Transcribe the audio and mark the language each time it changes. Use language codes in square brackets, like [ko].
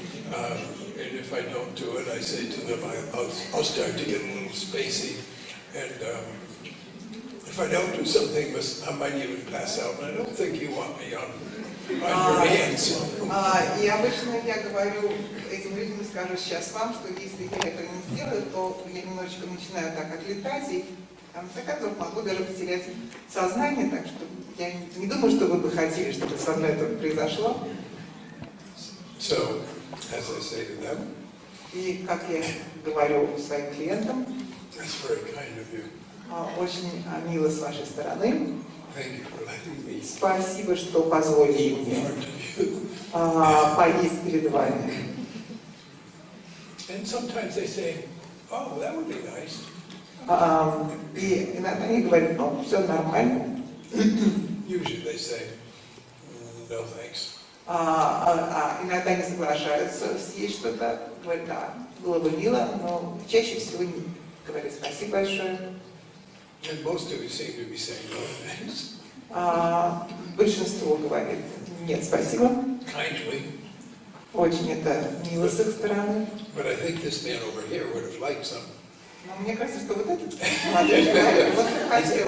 [en] And if I don't do it, I say to them, I'll start to get a little spacey. And if I don't do something, I might even pass out. And I don't think you want me on your hands. [ru] И обычно я говорю этим людям, скажу сейчас вам, что если я этого не сделаю, то я немножечко начинаю так отлетать, и в конце концов могу даже потерять сознание, так что я не думаю, что вы бы хотели, чтобы со мной это произошло. [en] So, as I say to them, [ru] И как я говорю своим клиентам, [en] that's very kind of you. [ru] очень мило с вашей стороны. [en] Thank you for letting me [ru] Спасибо, что позволили [en] eat in [ru] мне [en] front of you. [ru] поесть перед вами. [en] And sometimes they say, oh, that would be nice. [ru] И иногда они говорят, ну, все нормально. [en] Usually they say, no thanks. [ru] Иногда не соглашаются съесть что-то, говорят, да, было бы мило, но чаще всего не говорят спасибо большое. [en] And most of you seem to be saying no thanks. [ru] Большинство говорит, нет, спасибо. [en] Kindly. [ru] Очень это мило с их стороны. [en] But I think this man over here would have liked some. [ru] Но мне кажется, что вот этот молодой человек вот хотел